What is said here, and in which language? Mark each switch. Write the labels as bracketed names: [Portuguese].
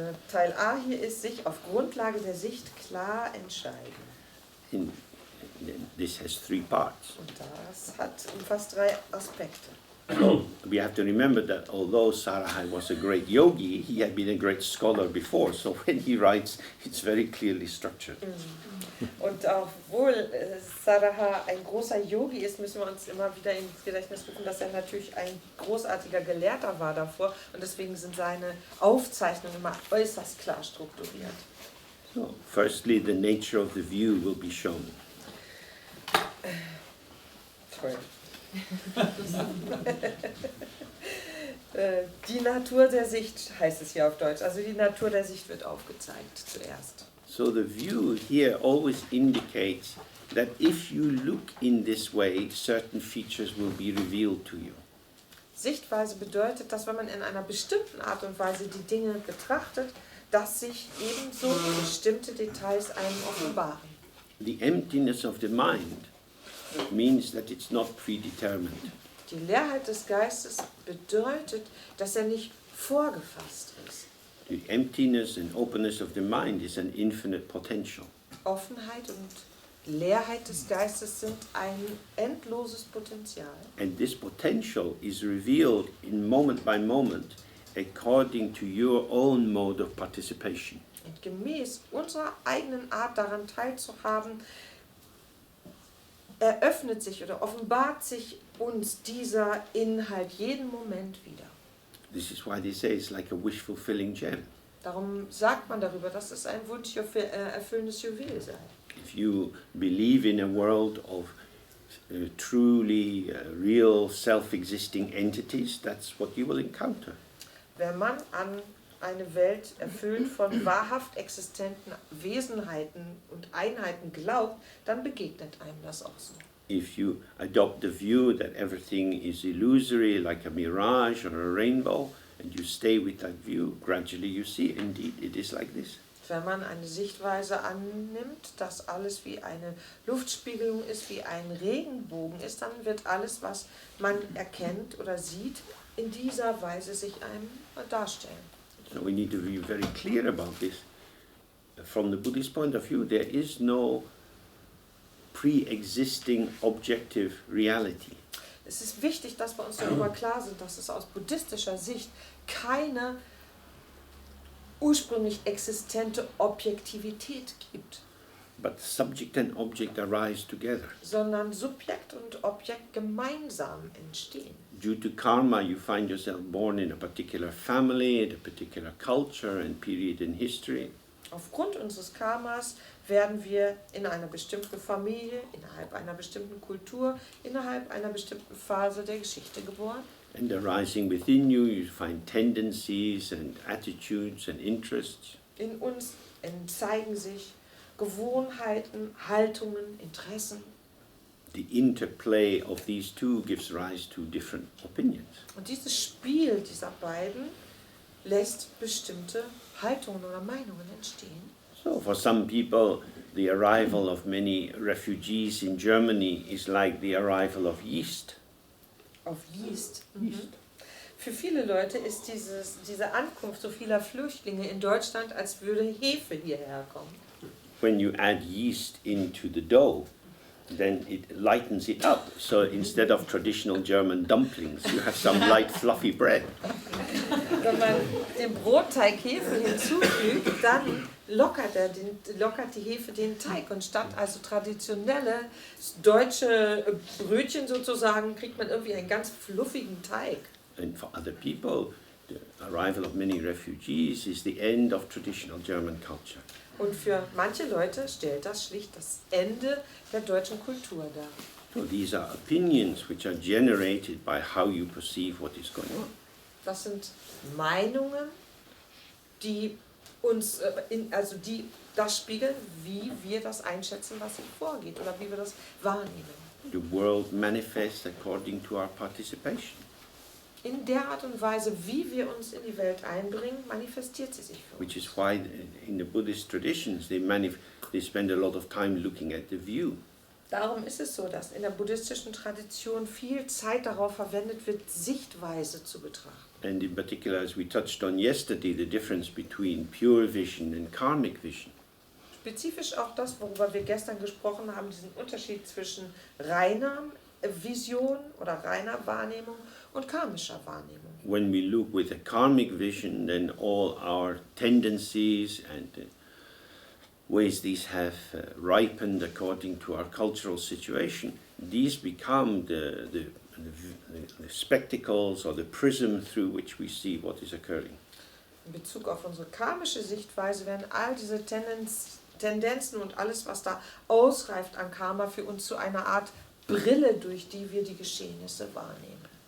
[German] Teil A hier ist sich auf Grundlage der Sicht klar entscheiden. [English] This has 3 parts. [German] Und das umfasst 3 Aspekte. [English] So we have to remember that although Saraha was a great yogi, he had been a great scholar before. So when he writes, it's very clearly structured. [German] Und obwohl Saraha ein großer Yogi ist, müssen wir uns immer wieder ins Gedächtnis rufen, dass er natürlich ein großartiger Gelehrter war davor. Und deswegen sind seine Aufzeichnungen immer äußerst klar strukturiert. [English] So firstly, the nature of the view will be shown. [German] Toll. Die Natur der Sicht heißt es hier auf Deutsch. Also die Natur der Sicht wird aufgezeigt zuerst. [English] So the view here always indicates that if you look in this way, certain features will be revealed to you. [German] Sichtweise bedeutet, dass wenn man in einer bestimmten Art und Weise die Dinge betrachtet, dass sich ebenso bestimmte Details einem offenbaren. [English] The emptiness of the mind means that it's not predetermined. [German] Die Leerheit des Geistes bedeutet, dass er nicht vorgefasst ist. [English] The emptiness and openness of the mind is an infinite potential. [German] Offenheit und Leerheit des Geistes sind ein endloses Potenzial. [English] And this potential is revealed in moment by moment according to your own mode of participation. [German] Und gemäß unserer eigenen Art daran teilzuhaben, eröffnet sich oder offenbart sich uns dieser Inhalt jeden Moment wieder. [English] This is why they say it's like a wish-fulfilling gem. [German] Darum sagt man darüber, dass es ein wunscherfüllendes Juwel sei. [English] If you believe in a world of truly real self-existing entities, that's what you will encounter. [German] Wenn man an eine Welt erfüllt von wahrhaft existenten Wesenheiten und Einheiten glaubt, dann begegnet einem das auch so. [English] If you adopt the view that everything is illusory, like a mirage or a rainbow, and you stay with that view, gradually you see, indeed, it is like this. [German] Wenn man eine Sichtweise annimmt, dass alles wie eine Luftspiegelung ist, wie ein Regenbogen ist, dann wird alles, was man erkennt oder sieht, in dieser Weise sich einem darstellen. [English] So we need to be very clear about this. From the Buddhist point of view, there is no pre-existing objective reality. [German] Es ist wichtig, dass wir uns darüber klar sind, dass es aus buddhistischer Sicht keine ursprünglich existente Objektivität gibt. [English] But subject and object arise together. [German] Sondern Subjekt und Objekt gemeinsam entstehen. [English] Due to karma, you find yourself born in a particular family, in a particular culture and period in history. [German] Aufgrund unseres Karmas werden wir in einer bestimmten Familie, innerhalb einer bestimmten Kultur, innerhalb einer bestimmten Phase der Geschichte geboren. [English] And arising within you, you find tendencies and attitudes and interests. [German] In uns zeigen sich Gewohnheiten, Haltungen, Interessen. [English] The interplay of these two gives rise to different opinions. [German] Und dieses Spiel dieser beiden lässt bestimmte Haltungen oder Meinungen entstehen. [English] So for some people, the arrival of many refugees in Germany is like the arrival of yeast. [German] Auf Yeast. Für viele Leute ist diese Ankunft so vieler Flüchtlinge in Deutschland, als würde Hefe hierher kommen. [English] When you add yeast into the dough, then it lightens it up. So instead of traditional German dumplings, you have some light, fluffy bread. [German] Wenn man dem Brotteig Hefe hinzufügt, dann lockert die Hefe den Teig. Und statt also traditionelle deutsche Brötchen sozusagen, kriegt man irgendwie einen ganz fluffigen Teig. [English] And for other people, the arrival of many refugees is the end of traditional German culture. [German] Und für manche Leute stellt das schlicht das Ende der deutschen Kultur dar. [English] So these are opinions which are generated by how you perceive what is going on. [German] Das sind Meinungen, die uns, die das spiegeln, wie wir das einschätzen, was hier vorgeht oder wie wir das wahrnehmen. [English] The world manifests according to our participation. [German] In der Art und Weise, wie wir uns in die Welt einbringen, manifestiert sie sich für uns. [English] Which is why in the Buddhist traditions they spend a lot of time looking at the view. [German] Darum ist es so, dass in der buddhistischen Tradition viel Zeit darauf verwendet wird, Sichtweise zu betrachten. [English] And in particular, as we touched on yesterday, the difference between pure vision and karmic vision. [German] Spezifisch auch das, worüber wir gestern gesprochen haben, diesen Unterschied zwischen reiner Vision oder reiner Wahrnehmung und karmischer Wahrnehmung. [English] When we look with a karmic vision, then all our tendencies and ways these have ripened according to our cultural situation, these become the spectacles or the prism through which we see what is occurring. [German] In Bezug auf unsere karmische Sichtweise werden all diese Tendenzen und alles, was da ausreift an Karma, für uns zu einer Art Brille, durch die wir die Geschehnisse wahrnehmen.